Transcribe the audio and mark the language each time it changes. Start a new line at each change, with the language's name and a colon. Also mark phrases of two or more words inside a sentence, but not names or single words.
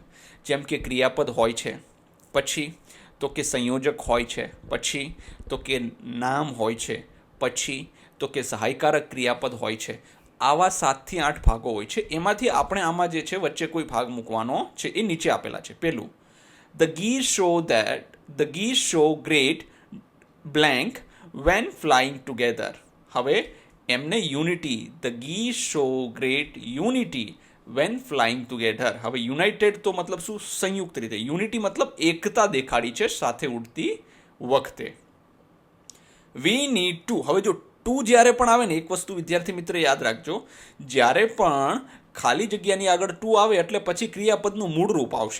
Gujarati: જેમ કે ક્રિયાપદ હોય છે, પછી તો કે સંયોજક હોય છે, પછી તો કે નામ હોય છે, પછી તો કે સહાયકારક ક્રિયાપદ હોય છે. આવા 7 થી 8 ભાગો હોય છે. એમાંથી આપણે આમાં જે છે વચ્ચે કોઈ ભાગ મૂકવાનો છે એ નીચે આપેલા છે. પહેલું,
English: the geese show great blank when flying together.
Gujarati: હવે એમને
English: unity, the geese show great unity when flying together.
Gujarati: હવે યુનાઇટેડ તો મતલબ શું? સંયુક્ત રીતે. યુનિટી મતલબ એકતા દેખાડી છે સાથે ઉડતી વખતે.
English: we need to.
Gujarati: હવે જો ટુ જ્યારે પણ આવે ને, એક વસ્તુ વિદ્યાર્થી મિત્ર યાદ રાખજો, જ્યારે પણ ખાલી જગ્યાની આગળ ટુ આવે એટલે પછી ક્રિયાપદનું મૂળ રૂપ આવશે.